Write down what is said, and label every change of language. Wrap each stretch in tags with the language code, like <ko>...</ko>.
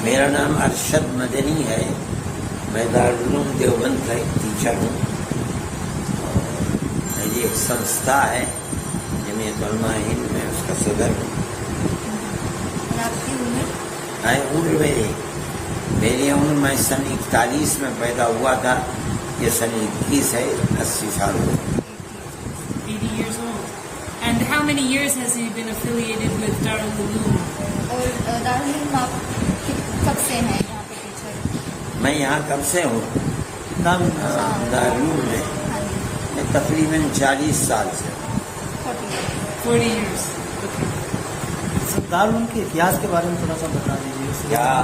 <ur>میرا نام ارشد مدنی ہے، میں دارالعلوم دیوبند کا ایک ٹیچر ہوں، اور میری ایک سنستھا ہے جمعیت علماء ہند، میں اس کا صدر ہوں۔ اور آپ کی عمر میری عمر، میں سن 41 میں پیدا ہوا تھا، یہ سن 21 ہے، 80 سال ہو گئے۔</ur> <en>80 years old. And how many years has he been affiliated with Darul Uloom?</en> <ur>اور دارالعلوم آپ کب سے ہیں یہاں پہ ٹیچر؟ میں یہاں کب سے ہوں دارالعلوم میں تقریباً 40 سال سے۔</ur> <en>40 years. Okay.</en> <ur>دارالعلوم کے اتہاس کے بارے میں تھوڑا سا بتا دیجیے،</ur>